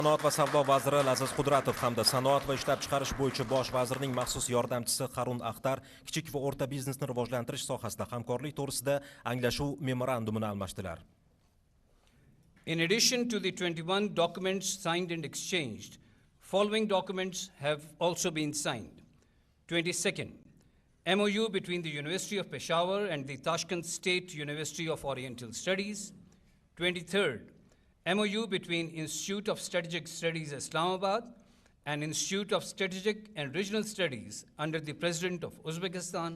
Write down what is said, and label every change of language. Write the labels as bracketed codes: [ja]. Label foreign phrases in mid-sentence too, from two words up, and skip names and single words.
[uz] Sanoat va savdo vaziri Laziz Qudratov hamda sanoat va ishlab chiqarish bo'yicha bosh vazirning maxsus yordamchisi Harun Axtar kichik va o'rta biznesni rivojlantirish sohasida hamkorlik to'g'risida anglashuv memorandumini almashdilar. [en] In addition to the 21 documents signed and exchanged, following documents have also been signed. 22nd, MoU between the University of Peshawar and the Tashkent State University of Oriental Studies. 23rd, MoU between Institute of Strategic Studies Islamabad and Institute of Strategic and Regional Studies under the President of Uzbekistan.